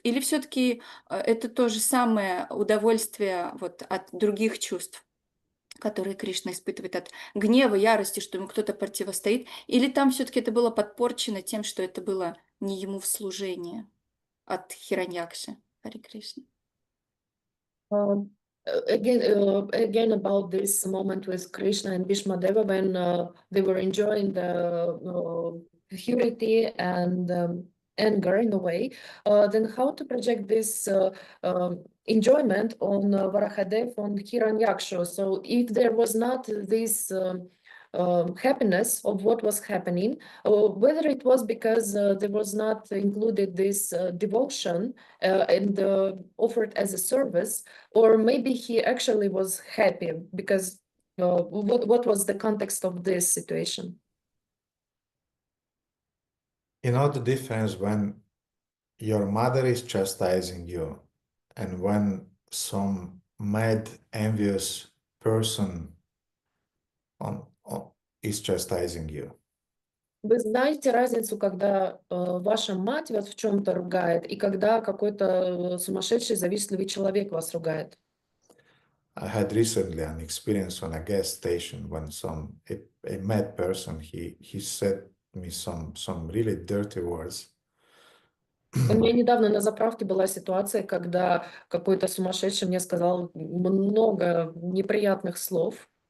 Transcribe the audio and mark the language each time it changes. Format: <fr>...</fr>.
<ru>Или все-таки это то же самое удовольствие от других чувств, которые Кришна испытывает, от гнева, ярости, что ему кто-то противостоит? Или там все-таки это было подпорчено тем, что это было не ему в служение от Хираньякши? Харе Кришна.</ru> <en>Again, about this moment with Krishna and Bhishmadeva when they were enjoying the purity and anger in a way, then how to project this enjoyment on Varahadev, on Hiranyaksha? So if there was not this happiness of what was happening, whether it was because there was not included this devotion and offered as a service, or maybe he actually was happy because what was the context of this situation? You know the difference when your mother is chastising you and when some mad, envious person is chastising you.</en> <ru>Вы знаете разницу, когда ваша мать вас в чем-то ругает, и когда какой-то сумасшедший, завистливый человек вас ругает?</ru> <en>I had recently an experience on a gas station when a mad person, he said me some really dirty words.</en> <ru>У меня недавно на заправке была ситуация, когда какой-то сумасшедший мне сказал много неприятных слов.</ru>